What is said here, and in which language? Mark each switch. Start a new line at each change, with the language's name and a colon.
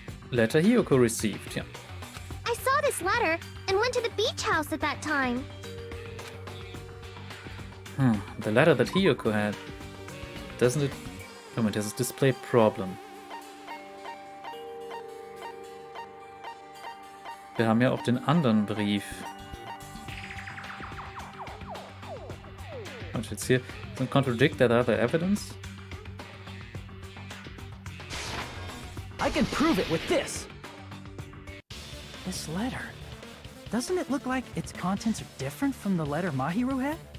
English: Letter Hiyoko received, yeah. I saw this letter and went to the beach house at that time. The letter that Hiyoko had. Doesn't it... Oh, it has a display problem.
German: Wir haben ja auch den anderen Brief. Was jetzt hier?
English: Doesn't contradict that other evidence? I can prove it with this. This letter. Doesn't it look like its contents are different from the letter Mahiru had?